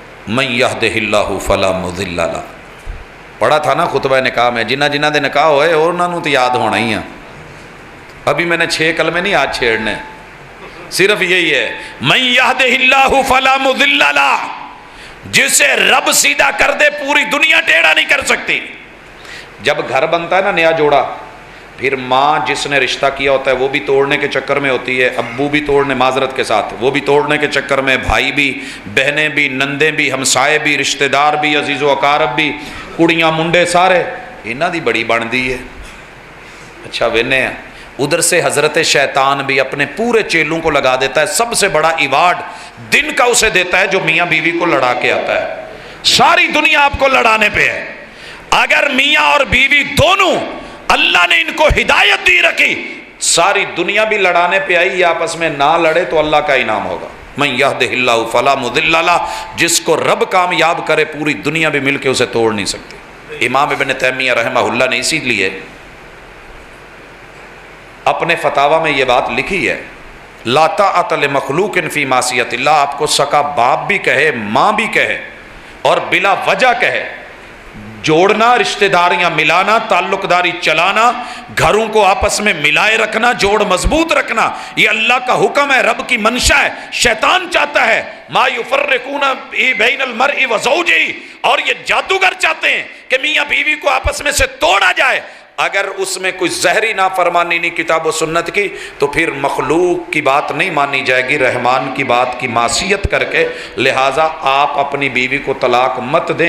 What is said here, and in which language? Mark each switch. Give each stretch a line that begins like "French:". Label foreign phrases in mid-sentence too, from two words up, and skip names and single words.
Arabic: من یہدہ اللہ فلا مضل لہ.
Urdu: پڑھا تھا نا خطبہ نکاح میں,
Punjabi: جنہ جنہ دے
Urdu: نکاح ہوئے انہوں نے تو یاد ہونا ہی ہے. ابھی میں نے 6 کلمے نہیں آج چھیڑنے, صرف یہی ہے
Arabic: من یہدہ اللہ فلا مضل لہ.
Urdu: جسے رب سیدھا کر دے پوری دنیا ٹیڑھا نہیں کر سکتی. جب گھر بنتا ہے نا نیا جوڑا, پھر ماں جس نے رشتہ کیا ہوتا ہے وہ بھی توڑنے کے چکر میں ہوتی ہے, ابو بھی توڑنے, معذرت کے ساتھ, وہ بھی توڑنے کے چکر میں, بھائی بھی, بہنیں بھی, نندیں بھی, ہمسائے بھی, رشتہ دار بھی, عزیز و اقارب بھی,
Punjabi: کڑیاں منڈے سارے, انہاں دی بڑی بندی ہے.
Urdu: اچھا وینے ہیں ادھر سے حضرت شیطان بھی اپنے پورے چیلوں کو لگا دیتا ہے. سب سے بڑا ایوارڈ دن کا اسے دیتا ہے جو میاں بیوی کو لڑا کے آتا ہے. ساری دنیا آپ کو لڑانے پہ ہے. اگر میاں اور بیوی دونوں اللہ نے ان کو ہدایت دی رکھی, ساری دنیا بھی لڑانے پہ آئی, یہ آپس میں نہ لڑے تو اللہ کا انعام ہوگا.
Arabic: من یہدہ اللہ فلا مضل لہ.
Urdu: جس کو رب کامیاب کرے پوری دنیا بھی مل کے اسے توڑ نہیں سکتی. امام ابن تیمیہ رحمہ اللہ نے اسی لیے اپنے فتاویٰ میں یہ بات لکھی ہے,
Arabic: لا طاعۃ لمخلوق فی معصیۃ اللہ.
Urdu: آپ کو سکا باپ بھی کہے, ماں بھی کہے, اور بلا وجہ کہے, جوڑنا, رشتہ داریاں ملانا, تعلق داری چلانا, گھروں کو آپس میں ملائے رکھنا, جوڑ مضبوط رکھنا, یہ اللہ کا حکم ہے, رب کی منشا ہے. شیطان چاہتا ہے
Arabic: ما یفرقون بین المرء وزوجہ,
Urdu: اور یہ جادوگر چاہتے ہیں کہ میاں بیوی کو آپس میں سے توڑا جائے. اگر اس میں کوئی زہری نافرمانی نہیں کتاب و سنت کی تو پھر مخلوق کی بات نہیں مانی جائے گی, رحمان کی بات کی معصیت کر کے. لہٰذا آپ اپنی بیوی کو طلاق مت دیں.